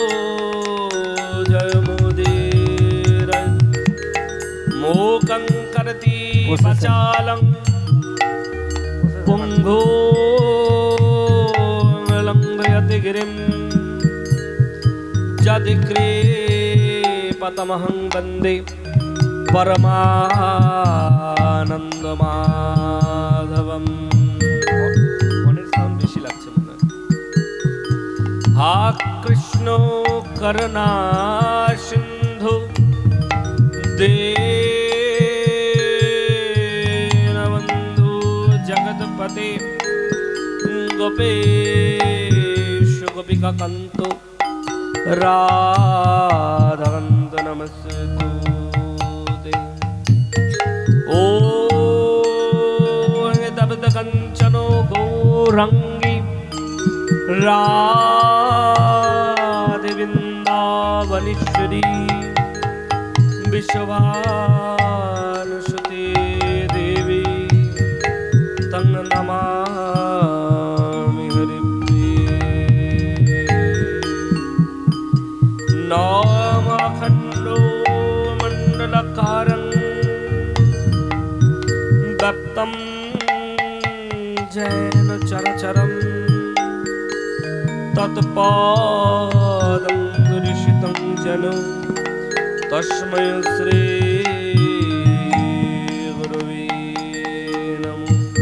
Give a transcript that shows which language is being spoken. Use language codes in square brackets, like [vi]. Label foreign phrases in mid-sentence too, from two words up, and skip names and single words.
[sa] जयमुदीर मूकं करति वाचालं पुंगो लंघयति गिरिं यदिकृपतमहं वन्दे परमानन्दमाधवम्। [bn] মনের সাউন্ড বেশি লাগছে মনে হয়। [sa] হা কৃষ্ণ করুণা সিন্ধু দীনবন্ধু জগৎপতে গোপেশ গোপিকা কান্ত রাধাকান্ত নমস্তুতে। ও তপ্ত কাঞ্চন গৌরাঙ্গী রাধে বৃন্দাবনেশ্বরী विश्वभानुसुते देवी तं नमामि हरिप्रिये। अखण्डो मण्डलाकारं व्याप्तं येन चराचरं तत्पादं दर्शितं येन तस्मै श्री गुरवे नमः।